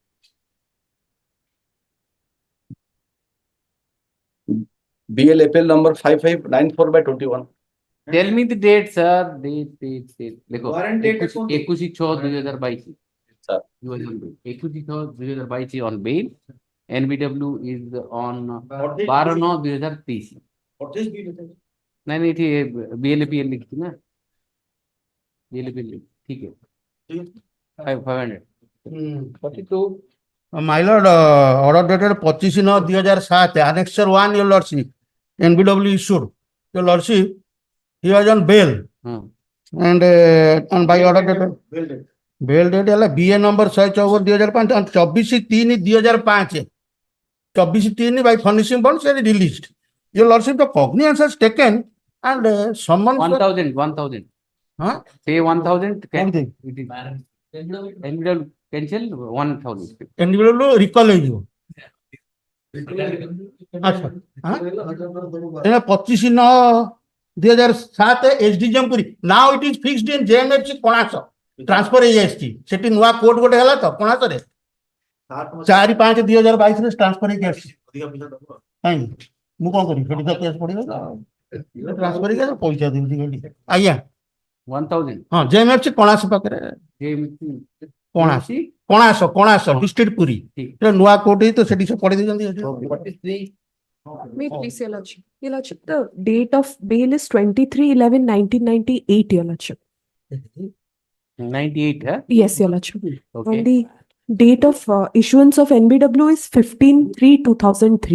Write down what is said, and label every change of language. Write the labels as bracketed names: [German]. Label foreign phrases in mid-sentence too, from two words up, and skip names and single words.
[English] BLFL number 5594/21. Tell me the date, sir. Date. देखो Warrant date 21/6/2022 Sir. You are on bail. 21/6/2022 on bail. NBW is on 12/9/2023 What is be written? [Hindi] नहीं थी BLPL लिखी ना BLPL ठीक है 500 42 [English] My lord, order dated 25/9/2007, Annexure 1, your lordship, NBW issued. Your lordship, he was on bail. And by order dated bail date ହେଲା BA number 154/2005 and 24/3/2005. 24/3 by furnishing bonds and released. Your lordship, the cognizance has taken and someone 1,000 huh? say 1,000 Anything. it is NBW cancel 1,000 [Odia] NBW recall ହେଇଯିବ ଆଚ୍ଛା ଏଇଟା 25/9/2007 SDGM ପୁରୀ [English] now it is fixed in JMFC [Odia] କୋଣାର୍କ ଟ୍ରାନ୍ସଫର ହେଇଯାଇଛି ସେଠି ନୂଆ କୋର୍ଟ ଗୋଟେ ହେଲା ତ କୋଣାର୍କରେ 4/5/2022 ରେ ଟ୍ରାନ୍ସଫର ହେଇକି ଆସିଛି କାହିଁକି ମୁଁ କଣ କରିବି ସେଠି ତ କେସ୍ ପଡିବ ଟ୍ରାନ୍ସଫର ହେଇକି ପଇସା ଦେଉଛି ଖାଲି ଆଜ୍ଞା [English] 1,000 [Odia] ହଁ JMFC କୋଣାର୍କ ପାଖରେ କୋଣାର୍କ ଡିଷ୍ଟ୍ରିକ୍ଟ ପୁରୀ ନୂଆ କୋର୍ଟ ହେଇ ତ ସେଠି ସେ ପଢେଇ ଦେଇଛନ୍ତି [English] May please, Your Lordship. Your Lordship, the date of bail is 23/11/1998, Your Lordship. 98 huh? Yes, Your Lordship. Okay. And the date of issuance of NBW is 15/3/2003.